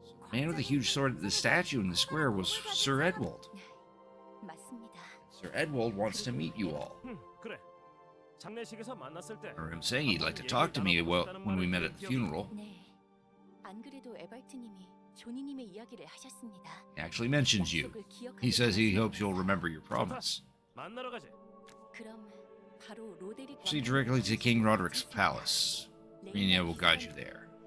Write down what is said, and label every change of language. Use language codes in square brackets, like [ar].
[en] The man with the huge sword at the statue in the square was Sir Edwald. [ko] 맞습니다. [en] Sir Edwald wants to meet you all. [ko] 그래. 장례식에서 만났을 때. [en] I remember him saying he'd like to talk to me when we met at the funeral. [ko] 네. 안 그래도 에발트님이 조니님의 이야기를 하셨습니다. [en] He actually mentions you. He says he hopes you'll remember your promise. [ko] 만나러 가지. 그럼 바로 로데릭 [en] Proceed directly to King Roderick's palace. Renia will guide you there.